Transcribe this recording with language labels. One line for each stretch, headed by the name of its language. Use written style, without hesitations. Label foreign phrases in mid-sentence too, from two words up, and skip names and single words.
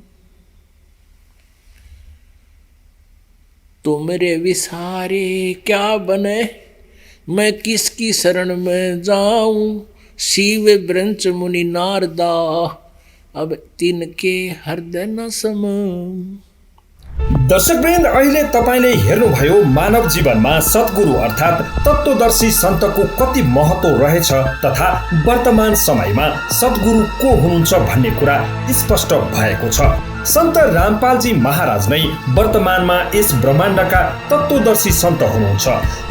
Hindi: तुमरे विसारे क्या बने, मैं किसकी शरण में जाऊं, शिव ब्रंच मुनि नारदा, अब तिनके हृदय न समाऊं।
Nepali: दर्शकवृन्द, अहिले तपाईले हेर्नुभयो मानव जीवनमा सद्गुरु अर्थात् तत्त्वदर्शी सन्तको कति महत्त्व रहेछ तथा वर्तमान समयमा सद्गुरु को हुनुहुन्छ भन्ने कुरा स्पष्ट भएको छ। सन्त रामपालजी महाराज नै वर्तमानमा यस ब्रह्माण्डका तत्त्वदर्शी सन्त हुनुहुन्छ।